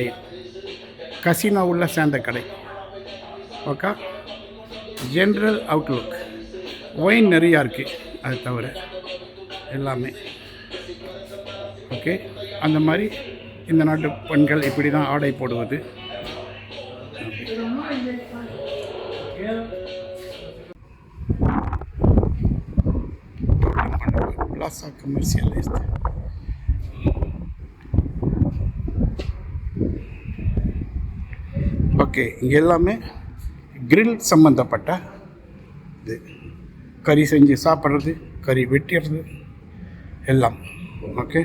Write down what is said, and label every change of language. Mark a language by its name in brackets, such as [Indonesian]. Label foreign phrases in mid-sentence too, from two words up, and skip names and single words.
[Tamil] கசினோ உள்ள சேர்ந்த கடை. ஓகே. [English] General outlook. [Tamil] ஒயின் நிறையா இருக்குது. அது தவிர எல்லாமே ஓகே. அந்த மாதிரி இந்த நாட்டு பெண்கள் இப்படி தான் ஆடை போடுவது. [Spanish] Plaza Comercial este. [Tamil] ஓகே. இங்கே எல்லாமே கிரில் சம்மந்தப்பட்ட இது. கறி செஞ்சு சாப்பிட்றது, கறி வெட்டிடுறது எல்லாம். ஓகே.